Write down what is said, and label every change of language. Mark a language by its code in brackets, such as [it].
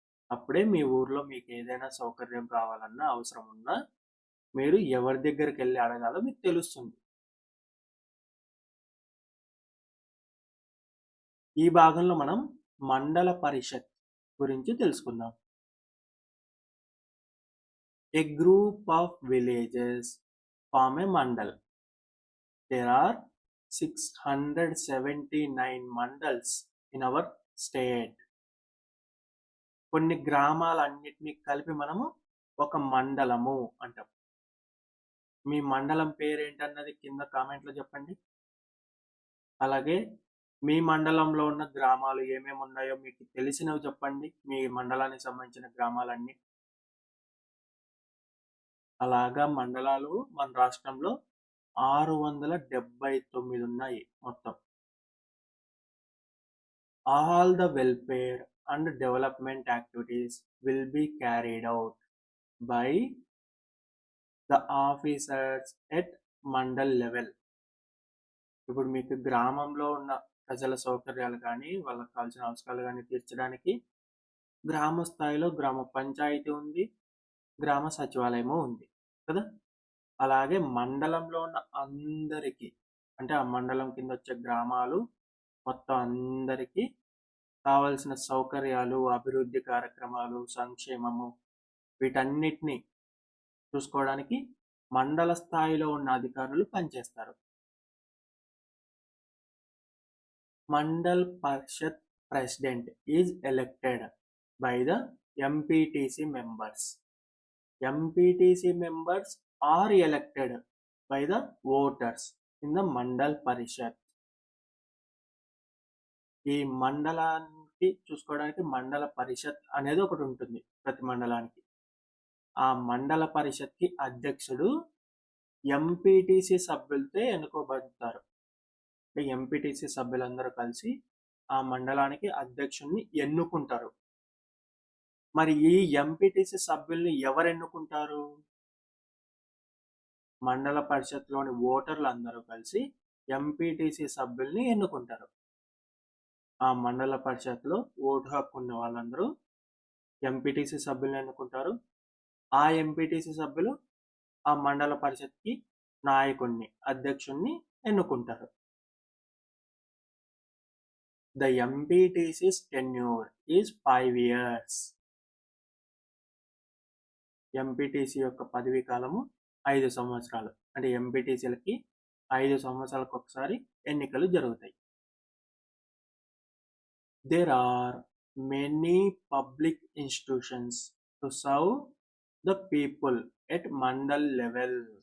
[te] అప్పుడే మీ ఊర్లో మీకు ఏదైనా సౌకర్యం కావాలన్నా, అవసరం ఉన్నా మీరు ఎవరి దగ్గరికి వెళ్ళి అడగాలో మీకు తెలుస్తుంది. ఈ భాగంలో మనం మండల పరిషత్ గురించి తెలుసుకుందాం. [en] A group of villages form a mandal. There are 679 mandals in our state. [te] కొన్ని గ్రామాలన్నిటినీ కలిపి మనము ఒక మండలము అంటాం. మీ మండలం పేరు ఏంటన్నది కింద కామెంట్లో చెప్పండి. అలాగే మీ మండలంలో ఉన్న గ్రామాలు ఏమేమి ఉన్నాయో మీకు తెలిసినవి చెప్పండి, మీ మండలానికి సంబంధించిన గ్రామాలన్నీ. అలాగా మండలాలు మన రాష్ట్రంలో 679 ఉన్నాయి మొత్తం. [en] All the welfare and development activities will be carried out by the officers at Mandal level. [te] ఇప్పుడు మీకు గ్రామంలో ఉన్న ప్రజల సౌకర్యాలు కానీ, వాళ్ళకి కావాల్సిన అవసరాలు కానీ తీర్చడానికి గ్రామ స్థాయిలో గ్రామ పంచాయతీ ఉంది, గ్రామ సచివాలయము ఉంది కదా. అలాగే మండలంలో ఉన్న అందరికీ, అంటే ఆ మండలం కింద వచ్చే గ్రామాలు మొత్తం అందరికీ కావాల్సిన సౌకర్యాలు, అభివృద్ధి కార్యక్రమాలు, సంక్షేమము వీటన్నిటిని చూసుకోవడానికి మండల స్థాయిలో ఉన్న అధికారులు పనిచేస్తారు. [en] Mandal Parishad president is elected by the MPTC members. MPTC members are elected by the voters in the Mandal Parishad. [te] ఈ మండలానికి చూసుకోవడానికి మండల పరిషత్ అనేది ఒకటి ఉంటుంది ప్రతి మండలానికి. ఆ మండల పరిషత్కి అధ్యక్షుడు ఎంపీటీసీ సభ్యులతో ఎన్నుకోబడతారు. ఎంపీటీసీ సభ్యులందరూ కలిసి ఆ మండలానికి అధ్యక్షుడిని ఎన్నుకుంటారు. మరి ఈ ఎంపీటీసీ సభ్యుల్ని ఎవరు ఎన్నుకుంటారు? మండల పరిషత్లోని ఓటర్లు అందరూ కలిసి ఎంపీటీసీ సభ్యుల్ని ఎన్నుకుంటారు. ఆ మండల పరిషత్లో ఓటు హక్కు ఉన్న వాళ్ళందరూ ఎంపీటీసీ సభ్యుల్ని ఎన్నుకుంటారు. ఆ ఎంపీటీసీ సభ్యులు ఆ మండల పరిషత్కి నాయకుడిని, అధ్యక్షుడిని ఎన్నుకుంటారు. [en] The MPTC's tenure is 5 years. [te] MPTC యొక్క పదవీ కాలము 5 సంవత్సరాలు. అంటే ఎంపీటీసీలకి 5 సంవత్సరాలకు ఒకసారి ఎన్నికలు జరుగుతాయి. [en] There are many public institutions to serve the people at mandal level.